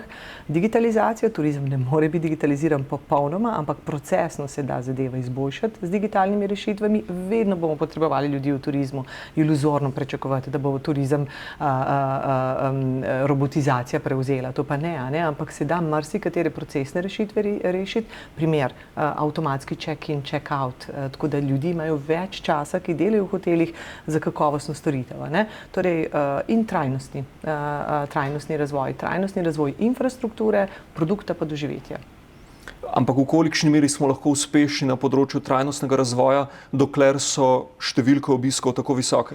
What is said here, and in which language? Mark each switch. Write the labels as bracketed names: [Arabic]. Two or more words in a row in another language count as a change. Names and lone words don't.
[Slovenian] Digitalizacija, turizem ne more biti digitaliziran popolnoma, ampak procesno se da zadeva izboljšati z digitalnimi rešitvami. Vedno bomo potrebovali ljudi v turizmu. Iluzorno pričakovati, da bo turizem robotizacija prevzela. To pa ne, ampak se da marsikatere procesne rešitve rešiti. Primer, avtomatski [English] check-in, check-out, [Slovenian] tako da ljudi imajo več časa, ki delajo v hotelih za kakovostno storitev. Torej, in trajnostni razvoj infrastrukture, produkta pa doživetja. Ampak v kolikšni meri smo lahko uspešni na področju trajnostnega razvoja, dokler so številke obiskov tako visoke?